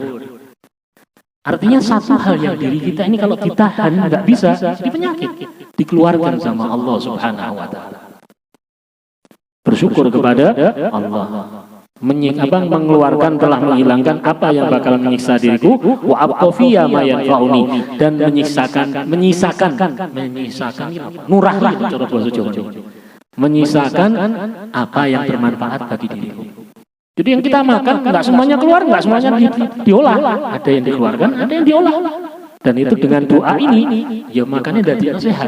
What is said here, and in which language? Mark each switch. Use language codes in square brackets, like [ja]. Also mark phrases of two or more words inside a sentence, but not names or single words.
[id] Artinya satu hal yang diri kita ini kalau ditahan nggak bisa, jadi penyakit. Dikeluarkan sama Allah [ar] سبحانه وتعالى. [id] Bersyukur kepada Allah. Mengeluarkan telah menghilangkan apa yang bakal menyiksa diriku, [ar] وأبقى في ما ينفعني, [id] dan menyisakan nurah cara bahasa Jawa, menyisakan apa yang bermanfaat bagi diriku. Jadi yang kita makan enggak semuanya keluar, enggak semuanya diolah, ada yang dikeluarkan, ada yang diolah. Dan itu dengan doa ini ya makannya jadi sehat.